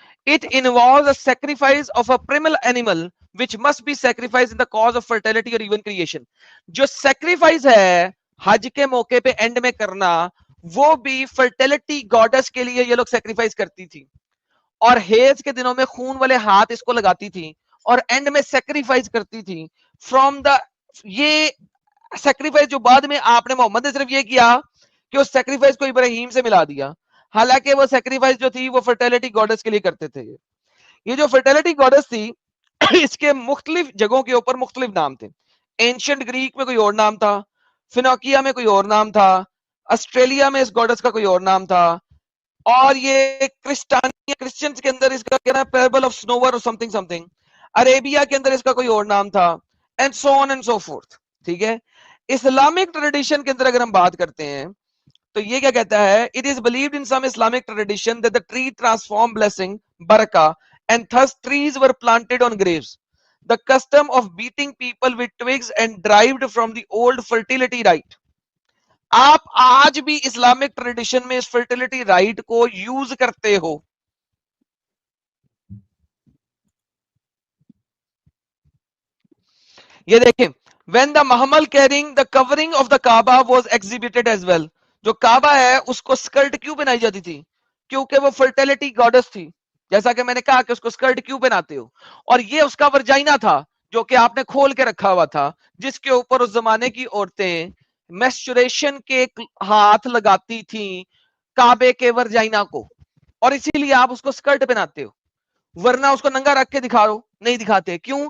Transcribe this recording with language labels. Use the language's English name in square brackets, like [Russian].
[English] It involves a sacrifice of a primal animal which must be sacrificed in the cause of fertility or even creation. [Hindi] जो sacrifice है हज के मौके पे and में करना, वो भी फर्टिलिटी गॉडेस के लिए ये लोग सेक्रीफाइस करती थी, और हेज के दिनों में खून वाले हाथ इसको लगाती थी और एंड में सेक्रीफाइस करती थी फ्रॉम द, ये सेक्रीफाइस जो बाद में आपने मोहम्मद ने सिर्फ ये किया कि उस सेक्रीफाइस को इब्राहिम से मिला दिया, हालांकि वो सेक्रीफाइस जो थी वो फर्टिलिटी गॉडेस के लिए करते थे। ये जो फर्टिलिटी गॉडेस थी इसके मुख्तलिफ जगहों के ऊपर मुख्तलिफ नाम थे। एंशिएंट ग्रीक में कोई और नाम था, फिनोकिया में कोई और नाम था, ऑस्ट्रेलिया में इस गॉडेस का कोई और नाम था, और ये क्रिश्चियंस के अंदर इसका क्या नाम, पैराबल ऑफ स्नोवर और समथिंग समथिंग, अरेबिया के अंदर इसका कोई और नाम था, [English] and so on and so forth, [Hindi] ठीक है। इस्लामिक ट्रेडिशन के अंदर अगर हम बात करते हैं तो ये क्या कहता है, [English] It is believed in some Islamic tradition that the tree transform blessing बरका and thus trees were planted on graves. The custom of beating people with twigs and derived from the old fertility rite. [Hindi] आप आज भी Islamic tradition में इस fertility right को use करते हो। ये देखें, [English] when the महमल carrying the covering of the Kaaba was exhibited as well. [Hindi] जो काबा है उसको स्कर्ट क्यों पहनाई जाती थी, क्योंकि वो फर्टिलिटी गॉडेस थी। जैसा कि मैंने कहा कि उसको स्कर्ट क्यों पहनाते हो, और ये उसका वर्जाइना था जो कि आपने खोल के रखा हुआ था, जिसके ऊपर उस जमाने की औरतें मेस्चुरेशन के हाथ लगाती थी काबे के वर्जाइना को, और इसीलिए आप उसको स्कर्ट पहनाते हो, वरना उसको नंगा रख के दिखा रो नहीं दिखाते। क्यों?